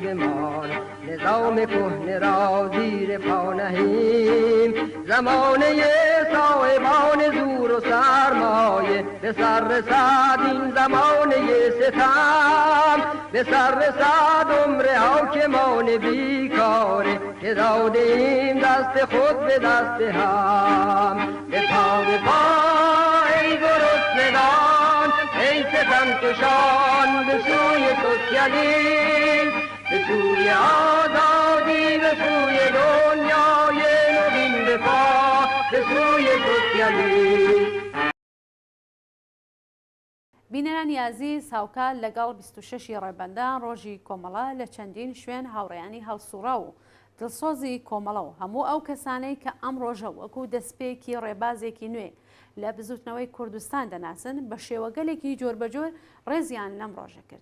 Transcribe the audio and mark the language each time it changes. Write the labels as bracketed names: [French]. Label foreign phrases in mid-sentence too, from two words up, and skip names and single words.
[Persian] ما نظام کهنه را زیر پا نهیم زمانه صاحبان زور و سرمایه به سر رسد این زمانه ستم به سر رسد عمر حاکمان بیکاره که دادیم دست خود به دست هم به پا ای گرسنگان ای ستمکشان به سوی سوسیالیسم به سوی آزادی، به سوی دنیای نوین دفاع، به سوی سوسیالیسم. [Central Kurdish] بینەرانی عزیز هاوکار لەگەڵ 26 ڕێبەندان ڕۆژی کۆمەڵە لە چەندین شوێن هاوڕێیانی هەڵسوورا و دڵسۆزی کۆمەڵە و هەموو ئەو کەسانەی کە ئەم ڕۆژە وەکو دەستپێکی ڕێبازێکی نوێ لە بزوتنەوەی کوردستان دەناسن بە شێوەگەلێکی جۆربەجۆر ڕێزیان لەم ڕۆژە کرد.